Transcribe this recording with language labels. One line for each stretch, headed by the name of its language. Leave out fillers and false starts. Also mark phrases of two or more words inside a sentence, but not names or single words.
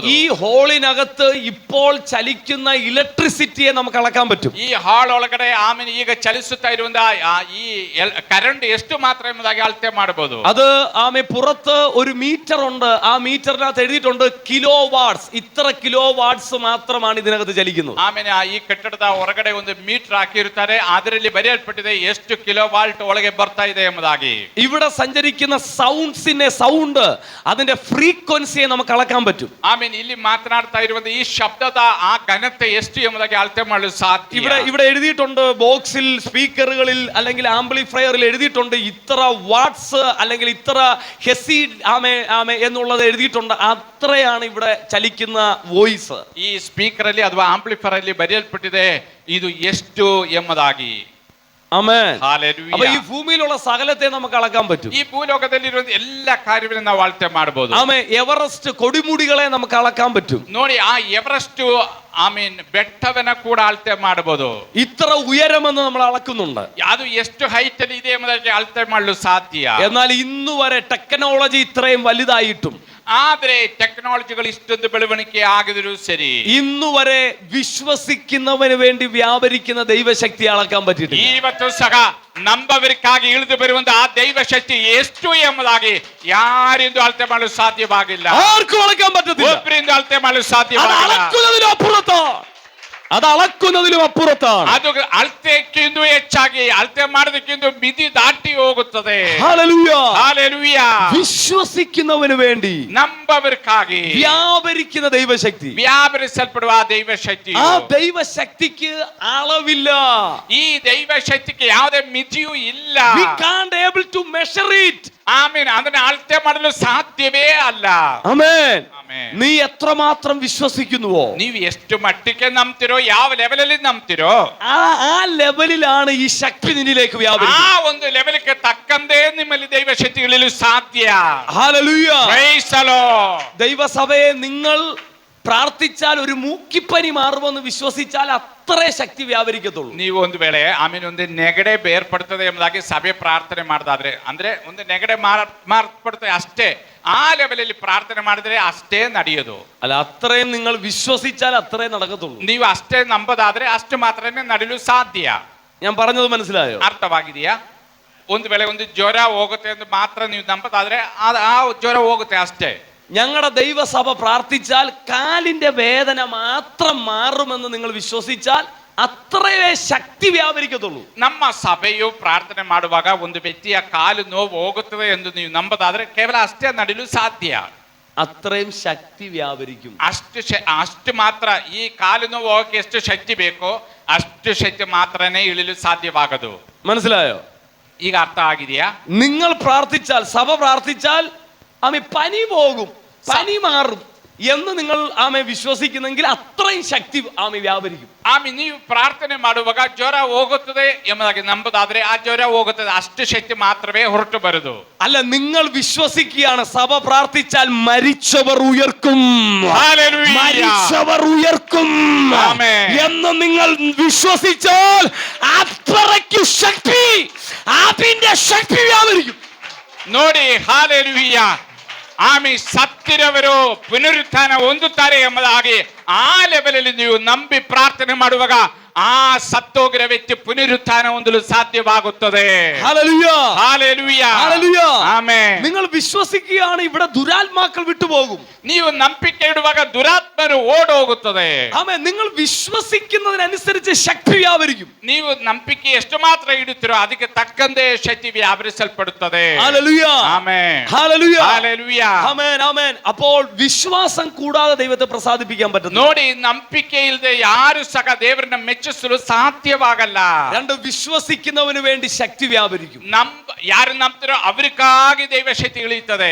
Malayalam: ഈ ഹോളിനകത്ത് ഇപ്പോൾ ചലിക്കുന്ന ഇലക്ട്രിസിറ്റിയെ നമുക്ക് അളക്കാൻ പറ്റും.
Kannada: ಈ ಹಾಲ್ ಒಳಗಡೆ ಆಮೇಲೆ ಈಗ ಚಲಿಸುತ್ತಾ ಇರುವಂತ ಈ ಕರೆಂಟ್ ಎಷ್ಟು ಮಾತ್ರ ಎಂಬುದಾಗಿ ಅಳತೆ ಮಾಡಬಹುದು.
Malayalam: അത് ആമേ പുറത്ത് ഒരു മീറ്റർ ഉണ്ട്. ആ മീറ്ററിനകത്ത് എഴുതിയിട്ടുണ്ട്
English: kilo watts.
Malayalam: ഇത്ര
English: kilo watts
Malayalam: മാത്രമാണ് ഇതിനകത്ത് ചലിക്കുന്നത്.
Kannada: ಆಮೇಲೆ ಈ ಕಟ್ಟಡದ ಹೊರಗಡೆ ಒಂದು ಮೀಟರ್ ಹಾಕಿರುತ್ತಾರೆ. ಅದರಲ್ಲಿ ಬರೆಯಲ್ಪಟ್ಟಿದೆ ಎಷ್ಟು
English: kilo volt
Kannada: ಒಳಗೆ ಬರ್ತಾ ಇದೆ ಎಂಬುದಾಗಿ.
Malayalam: ഇവിടെ സഞ്ചരിക്കുന്ന സൗണ്ട് അതിന്റെ ഫ്രീക്വൻസിയെ നമുക്ക് അളക്കാൻ പറ്റും.
Kannada: ಆಮೇಲೆ ಇಲ್ಲಿ ಮಾತನಾಡ್ತಾ ಇರುವಂತ ಈ ಶಬ್ದದ ಆ ಘನತೆ ಎಷ್ಟು ಎಂಬುದಾಗಿ ಅಳತೆ ಮಾಡಲು ಸಾಧ್ಯ.
Malayalam: ഇവിടെ എഴുതിയിട്ടുണ്ട് ബോക്സിൽ, സ്പീക്കറുകളിൽ അല്ലെങ്കിൽ ആംപ്ലിഫയറിൽ എഴുതിയിട്ടുണ്ട് ഇത്ര വാട്ട്സ് അല്ലെങ്കിൽ ഇത്ര ഹെസി ആമേ ആമേ എന്നുള്ളത് എഴുതിയിട്ടുണ്ട്. അത്രയാണ് ഇവിടെ ചലിക്കുന്ന വോയിസ്.
Kannada: ಈ ಸ್ಪೀಕರ್ ಅಲ್ಲಿ ಅಥವಾ ಆಂಪ್ಲಿಫೈರ್ ಅಲ್ಲಿ ಬರೆಯಲ್ಪಟ್ಟಿದೆ ಇದು ಎಷ್ಟು ಎಂಬುದಾಗಿ.
Malayalam: ആമേൻ.
Kannada: ಹಾಲೆಲೂಯಾ.
Malayalam: അപ്പോൾ ഈ ഭൂമിയിലുള്ള സകലത്തെ നമുക്ക് അളക്കാൻ പറ്റും.
Kannada: ಈ ಭೂಲೋಕದಲ್ಲಿರುವ ಎಲ್ಲ ಕಾರ್ಯವನ್ನು ನಾವು ಅಳತೆ ಮಾಡಬಹುದು.
Malayalam: ആമേൻ. എവറസ്റ്റ് കൊടുമുടികളെ നമുക്ക് അളക്കാൻ പറ്റും.
Kannada: ನೋಡಿ, ಆ ಎವರೆಸ್ಟ್ ಆಮೀನ್ ಬೆಟ್ಟವನ್ನ ಕೂಡ ಅಳತೆ ಮಾಡಬಹುದು.
Malayalam: ഇത്ര ഉയരമെന്ന് നമ്മൾ അളക്കുന്നുണ്ട്.
Kannada: ಅದು ಎಷ್ಟು ಹೈಟ್ ಅಲ್ಲಿ ಇದೆ ಎಂಬುದಕ್ಕೆ ಅಳತೆ ಮಾಡಲು ಸಾಧ್ಯ.
Malayalam: എന്നാൽ ഇന്നു വരെ ടെക്നോളജി ഇത്രയും വലുതായിട്ടും
Kannada: ಆದ್ರೆ ಟೆಕ್ನಾಲಜಿಗಳು ಇಷ್ಟೊಂದು ಬೆಳವಣಿಗೆ ಆಗಿದ್ರು ಸರಿ,
Malayalam: ഇന്നു വരെ വിശ്വസിക്കുന്നവന് വേണ്ടി വ്യാപരിക്കുന്ന ദൈവശക്തി അളക്കാൻ പറ്റിയിട്ടില്ല.
Kannada: ಇವತ್ತು ಸಹ ನಂಬವರಿಗಾಗಿ ಇಳಿದು ಬರುವಂತ ಆ ದೈವ ಶಕ್ತಿ ಎಷ್ಟು ಎಂಬುದಾಗಿ ಯಾರಿಂದು ಅಳತೆ ಮಾಡಲು ಸಾಧ್ಯವಾಗಿಲ್ಲ.
Malayalam: ആർക്കും അളക്കാൻ പറ്റത്തില്ല.
Kannada: ಒಬ್ಬರಿಂದ ಅಳತೆ ಮಾಡಲು
Malayalam: അത്
Kannada: ಸಾಧ್ಯವಾಗಿಲ್ಲ.
Malayalam: അളക്കുന്നതിലും അപ്പുറത്താണ്. അത് അളക്കുന്നതിലും അപ്പുറത്താണ്.
Kannada: ಅದು ಅಳತೆಕ್ಕಿಂತ ಹೆಚ್ಚಾಗಿ ಅಳತೆ ಮಾಡೋದಕ್ಕಿಂತ ಮಿತಿ ದಾಟಿ ಹೋಗುತ್ತದೆ.
Malayalam: ഹല്ലേലൂയ.
Kannada: ಹಾಲೆಲೂಯಾ.
Malayalam: വിശ്വസിക്കുന്നവന് വേണ്ടി
Kannada: ನಂಬವರಿಗಾಗಿ
Malayalam: വ്യാപരിക്കുന്ന ദൈവശക്തി,
Kannada: ವ್ಯಾಪರಿಸಲ್ಪಡುವ ಆ ದೈವ ಶಕ್ತಿ,
Malayalam: ആ ദൈവശക്തിക്ക് അളവില്ല.
Kannada: ಈ ದೈವ ಶಕ್ತಿಗೆ ಯಾವುದೇ ಮಿತಿಯೂ ಇಲ್ಲ.
English: We can't able to measure it.
Kannada: ಆಮೇನ್. ಅದನ್ನ ಅಳತೆ ಮಾಡಲು ಸಾಧ್ಯವೇ ಅಲ್ಲ.
Malayalam: ആമേൻ.
Kannada: ಆಮೇನ್.
Malayalam: നീ എത്രമാത്രം വിശ്വസിക്കുന്നുവോ,
Kannada: ನೀವು ಎಷ್ಟು ಮಟ್ಟಿಗೆ ನಂಬ್ತಿರೋ, ಯಾವ ಲೆವೆಲ್ ಅಲ್ಲಿ ನಂಬ್ತಿರೋ,
Malayalam: ആ ലെവലിലാണ് ഈ ശക്തി നിന്നിലേക്ക്
Kannada: ಆ
Malayalam: വ്യാപരിക്കുന്നത്.
Kannada: ಒಂದು ಲೆವೆಲ್ಗೆ ತಕ್ಕಂತೆ ನಿಮ್ಮಲ್ಲಿ ದೈವ ಶಕ್ತಿಗಳಿಲು ಸಾಧ್ಯ.
Malayalam: ഹല്ലേലൂയ.
English: Praise the Lord.
Malayalam: ദൈവസഭയെ നിങ്ങൾ പ്രാർത്ഥിച്ചാൽ ഒരു മൂക്കിപ്പനി മാറുമെന്ന് വിശ്വസിച്ചാൽ അത്രേ ശക്തി വ്യാപരിക്കത്തുള്ളൂ.
Kannada: ನೀವು ಒಂದು ವೇಳೆ ಆಮೇಲೆ ಒಂದು ನೆಗಡೆ ಬೇರ್ಪಡ್ತದೆ ಎಂಬುದಾಗಿ ಸಭೆ ಪ್ರಾರ್ಥನೆ ಮಾಡಿದಾದ್ರೆ, ಅಂದ್ರೆ ಒಂದು ನೆಗಡೆ ಮಾರ್ಪಡ್ತದೆ ಅಷ್ಟೇ, ಆ ಲೆವೆಲಲ್ಲಿ ಪ್ರಾರ್ಥನೆ ಮಾಡಿದ್ರೆ ಅಷ್ಟೇ ನಡೆಯೋದು.
Malayalam: അല്ല, അത്രയും നിങ്ങൾ വിശ്വസിച്ചാൽ അത്രേ നടക്കത്തുള്ളൂ.
Kannada: ನೀವು ಅಷ್ಟೇ ನಂಬೋದಾದ್ರೆ ಅಷ್ಟು ಮಾತ್ರನೇ ನಡೆಯಲು ಸಾಧ್ಯ. ഞാൻ പറഞ്ഞത് മനസ്സിലായോ? ಅರ್ಥವಾಗಿದೆಯಾ? ಒಂದು ವೇಳೆ ಒಂದು ಜ್ವರ ಹೋಗುತ್ತೆ ಎಂದು ಮಾತ್ರ ನೀವು ನಂಬೋದಾದ್ರೆ ಆ ಜ್ವರ ಹೋಗುತ್ತೆ ಅಷ್ಟೇ.
Malayalam: ഞങ്ങളുടെ ദൈവസഭ പ്രാർത്ഥിച്ചാൽ കാലിന്റെ വേദന മാത്രം മാറുമെന്ന് നിങ്ങൾ വിശ്വസിച്ചാൽ അത്രയേ ശക്തി വ്യാപരിക്കത്തുള്ളൂ.
Kannada: ನಮ್ಮ ಸಭೆಯು ಪ್ರಾರ್ಥನೆ ಮಾಡುವಾಗ ಒಂದು ವ್ಯಕ್ತಿಯ ಕಾಲು ನೋವು ಹೋಗುತ್ತದೆ ಎಂದು ನೀವು ನಂಬೋದಾದ್ರೆ ಕೇವಲ ಅಷ್ಟೇ ನಡೆಯಲು ಸಾಧ್ಯ. അത്രയും ശക്തി വ്യാപരിക്കും. ಅಷ್ಟು ಮಾತ್ರ. ಈ ಕಾಲು ನೋವು ಹೋಗಕ್ಕೆ ಎಷ್ಟು ಶಕ್ತಿ ಬೇಕೋ ಅಷ್ಟು ಶಕ್ತಿ ಮಾತ್ರನೇ ಇಳಿಲು ಸಾಧ್ಯವಾಗದು.
Malayalam: മനസ്സിലായോ?
Kannada: ಈಗ ಅರ್ಥ ಆಗಿದೆಯಾ?
Malayalam: നിങ്ങൾ പ്രാർത്ഥിച്ചാൽ, സഭ പ്രാർത്ഥിച്ചാൽ പനി പോകും, പനി മാറും. എന്ന് നിങ്ങൾ ആമെ വിശ്വസിക്കുന്നെങ്കിൽ അത്രയും ശക്തി ആമെ വ്യാപരിക്കും.
Kannada: ಆಮೆ ನೀವು ಪ್ರಾರ್ಥನೆ ಮಾಡುವಾಗ ಜ್ವರ ಹೋಗುತ್ತದೆ ಎಂಬುದಾಗಿ ನಂಬುದಾದ್ರೆ ಆ ಜ್ವರ ಹೋಗುತ್ತದೆ, ಅಷ್ಟು ಶಕ್ತಿ ಮಾತ್ರವೇ ಹೊರಟು ಬರುದು.
Malayalam: അല്ല, നിങ്ങൾ വിശ്വസിക്കുകയാണ് സഭ പ്രാർത്ഥിച്ചാൽ മരിച്ചവർ ഉയർക്കും, ഹല്ലേലൂയ. മരിച്ചവർ ഉയർക്കും ആമേൻ. എന്ന് നിങ്ങൾ വിശ്വസിച്ചാൽ അത്രയ്ക്ക് ശക്തി, അതിന്റെ ശക്തി വ്യാപരിക്കും.
Kannada: ನೋಡಿ, ಹಾಲೆಲೂಯ. ಆಮೆ ಸತ್ತಿರವರು ಪುನರುತ್ಥಾನ ಹೊಂದುತ್ತಾರೆ ಎಂಬುದಾಗಿ ಆ ಲೆವೆಲಲ್ಲಿ ನೀವು ನಂಬಿ ಪ್ರಾರ್ಥನೆ ಮಾಡುವಾಗ ಆ ಸತ್ತೋಗಿರೋ ವ್ಯಕ್ತಿ ಪುನರುತ್ಥಾನ ಹೊಂದಲು ಸಾಧ್ಯವಾಗುತ್ತದೆ.
Malayalam: ഹല്ലേലൂയ,
Kannada: ಹಾಲೆಲೂಯ,
Malayalam: ഹല്ലേലൂയ.
Kannada: ಆಮೆನ್.
Malayalam: നിങ്ങൾ വിശ്വസിക്കുകയാണ് ഇവിടെ ദുരാത്മാക്കൾ വിട്ടുപോകും.
Kannada: ನೀವು ನಂಬಿಕೆ ಇಡುವಾಗ ದುರಾತ್ಮರು ಓಡೋಗುತ್ತದೆ.
Malayalam: ആമേൻ. നിങ്ങൾ വിശ്വസിക്കുന്നതിനനുസരിച്ച് ശക്തി വ്യാപരിക്കും.
Kannada: ನೀವು ನಂಬಿಕೆ ಎಷ್ಟು ಮಾತ್ರ ಇಡುತ್ತೀರೋ ಅದಕ್ಕೆ ತಕ್ಕಂತೆ ಶಕ್ತಿ ವ್ಯಾಪರಿಸಲ್ಪಡುತ್ತದೆ.
Malayalam: ഹല്ലേലൂയ,
Kannada: ಆಮೆನ್,
Malayalam: ഹല്ലേലൂയ,
Kannada: ಹಾಲೆಲೂಯ.
Malayalam: ആമേൻ, ആമേൻ. അപ്പോൾ വിശ്വാസം കൂടാതെ ദൈവത്തെ പ്രസാദിപ്പിക്കാൻ പറ്റുന്നു.
Kannada: ನೋಡಿ, ನಂಬಿಕೆ ಇಲ್ಲದೆ ಯಾರು ಸಹ ದೇವರನ್ನ ಮೆಚ್ಚಿಸಲು ಸಾಧ್ಯವಾಗಲ್ಲ.
Malayalam: രണ്ട്, വിശ്വസിക്കുന്നവന് വേണ്ടി ശക്തി വ്യാപരിക്കും.
Kannada: ಯಾರು ನಂಬ್ತಾರೋ ಅವರಿಗಾಗಿ ದೈವ ಶಕ್ತಿ ಇಳಿಯುತ್ತದೆ.